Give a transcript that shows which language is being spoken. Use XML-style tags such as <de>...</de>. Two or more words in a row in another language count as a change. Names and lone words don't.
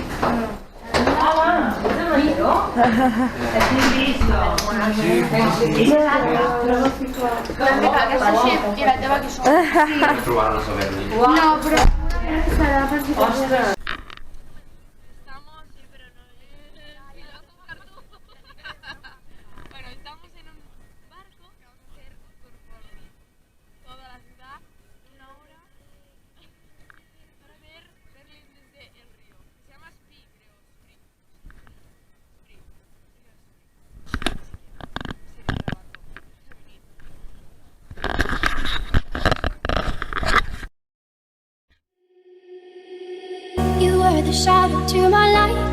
<ca>Trobar la soberania. No, però... Serà per si t'agrada.</ca> <es>Bueno, estamos en un barco que vamos a hacer por toda la ciudad, una hora, para ver Berlín desde el río. Se llama Spree, creo. Spree.</es> <en>You were the shadow to my light.</en>